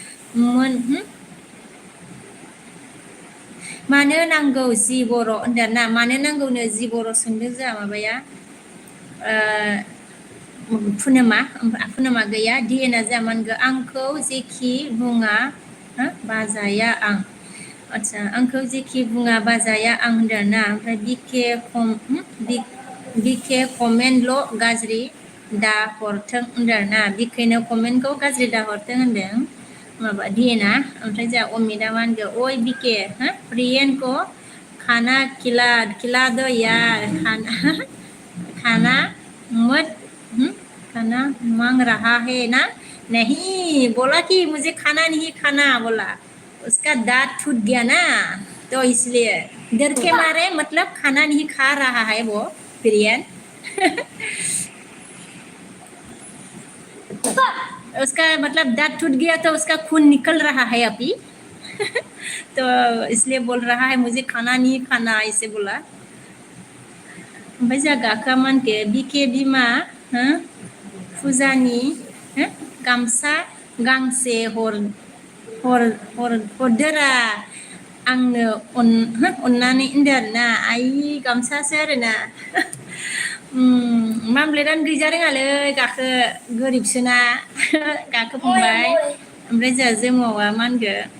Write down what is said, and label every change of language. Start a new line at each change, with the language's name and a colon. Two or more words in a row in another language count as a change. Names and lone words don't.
Bodo: मानो नांगौ जि बर' होनदों आरोना मानो नांगौनो जि बर' सोंदों जोंहा माबाया पुनोमा गैया डिएनआ जोंहा मा होनखो आंखौ जेखि बुङा बाजाया आं आच्छा आंखौ जेखि बुङा बाजाया आं होनदों आरोना ओमफ्राय बिके कमेन्टल' गाज्रि दा हरथों होनदों आरोना बिखेनो कमेन्टखौ गाज्रि दा हरथों होनदों माबा डिएनआ ओमफ्राय जोंहा अमिता मा होनखो ओइ बिके
Hindi: प्रियेन को खाना खिला दो यार खाना मत खाना मांग रहा है ना नहीं बोला कि मुझे खाना नहीं खाना बोला उसका दांत टूट गया ना तो इसलिए डर के मारे मतलब खाना नहीं खा रहा है वो प्रियन उसका मतलब दांत टूट गया तो उसका खून निकल रहा है अभी तो इसलिए बोल रहा है मुझे खाना नहीं खाना ऐसे बोला
Bodo: ओमफ्राय जोंहा गाखोआ मा होनखो बिके बिमा फुजानि गामसा गांसे हरदोरा आंनो अननानै होनदों आरोना आइ गामसासो आरोना मामलेटानो गैजा रोङालै गाखो गोरिबसोना गाखोफंबाय ओमफ्राय जोंहा जोमावा मा होनखो